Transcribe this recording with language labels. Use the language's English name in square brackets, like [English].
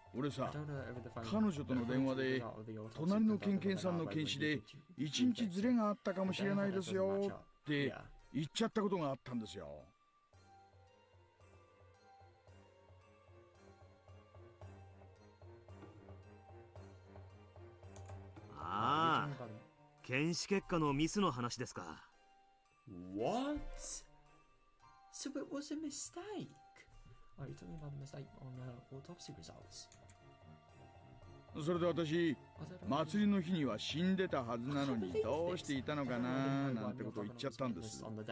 [Japanese] 俺さ、彼女との電話で隣のケンケンさんの検視で1日ズレがあったかもしれないですよって言っちゃったことがあったんですよ。ああ、検視結果のミスの話ですか。 [English] What? So it was a mistake? Are you talking about the mistake on the autopsy results? [Japanese] それで私、祭りの日には死んでたはずなのにどうしていたのかななんてことを言っちゃったんです。